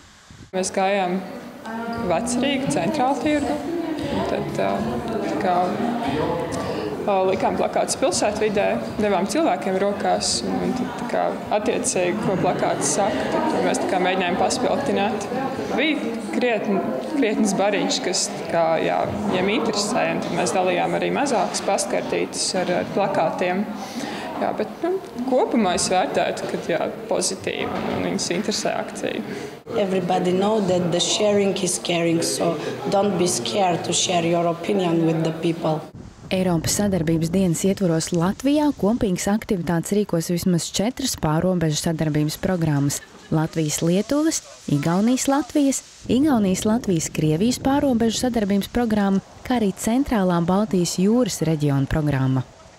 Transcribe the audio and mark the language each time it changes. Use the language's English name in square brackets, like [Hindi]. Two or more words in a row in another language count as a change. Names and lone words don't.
[Latvian] Mēs gājām Vecrīgu, Centrāltirgu, un tad likām plakātus pilsētvidē, devām cilvēkiem rokās, un tad attiecīgi, ko plakāts saka, tad mēs mēģinājām paspilgtināt. Bija krietnes bariņš, kas viņiem interesēja, un tad mēs dalījām arī mazākas pastkartītes ar plakātiem. Jā, bet kopumā es vērtētu, ka pozitīvi un viņus interesē akcija. [English] Everybody know that the sharing is caring, so don't be scared to share your opinion with the people. [Latvian] Eiropas sadarbības dienas ietvaros Latvijā kopīgas aktivitātes rīkos vismaz 4 pārobežu sadarbības programmas – Latvijas-Lietuvas, Igaunijas-Latvijas, Igaunijas-Latvijas Krievijas pārobežu sadarbības programma, kā arī Centrālā Baltijas jūras reģiona programma.